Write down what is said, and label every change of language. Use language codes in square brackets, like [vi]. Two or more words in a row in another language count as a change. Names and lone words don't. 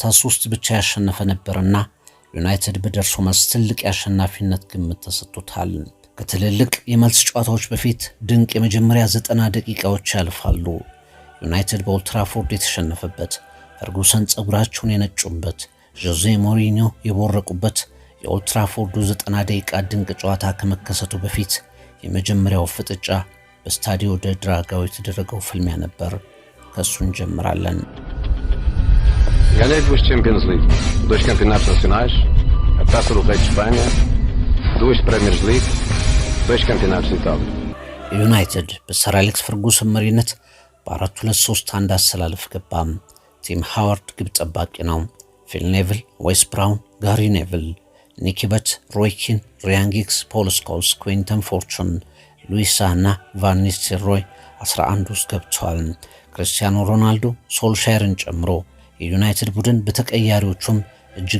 [am] 3 ብቻ ያሸነፈ ነበርና ዩናይትድ በደርሶ መልስ ትልቅ የአሸናፊነት ግምት ተሰጥቶታል። ከትልልቅ የመልስ ጨዋታዎች በፊት ድንቅ የመጀመሪያ 90 ደቂቃዎች ያልፋሉ። ዩናይትድ በኦልድ ትራፎርድ የተሸነፈበት፣ ፈርጉሰን ጸጉራቸውን የነጩበት፣ ጆዜ ሞሪኒዮ የቦረቁበት የኦልድ ትራፎርዱ 90 ደቂቃ ድንቅ ጨዋታ ከመከሰቱ በፊት የመጀመሪያው ፍጥጫ በስታዲዮ ደ ድራጋው የተደረገው ፍልሚያ ነበር። ከሱ እንጀምራለን። [pt] Ganhei 2 Champions League, 2 campeonatos nacionais, a Taça do Rei de Espanha, 2 Premier League, 2 campeonatos de Itália. [am] ዩናይትድ በሰር አሌክስ ፈርጉሰን መሪነት በ4-2-3-1 አሰላለፍ ገባም። ቲም ሃዋርድ ግብ ጠባቂ ነው። ፊል ኔቭል፣ ዌስ ብራውን፣ ጋሪ ኔቭል፣ ኒኪ በት፣ ሮይ ኪን፣ ሪያን ጊግስ፣ ፖል ስኮልስ፣ ኩዊንተን ፎርቹን፣ ሉዊስ ሳና፣ ቫን ኒስተልሮይ 11 ውስጥ ገብተዋል። ክርስቲያኖ ሮናልዶ ሶልሻየርን ጨምሮ የዩናይትድ ቡድን በተቀያሪዎቹም እጅግ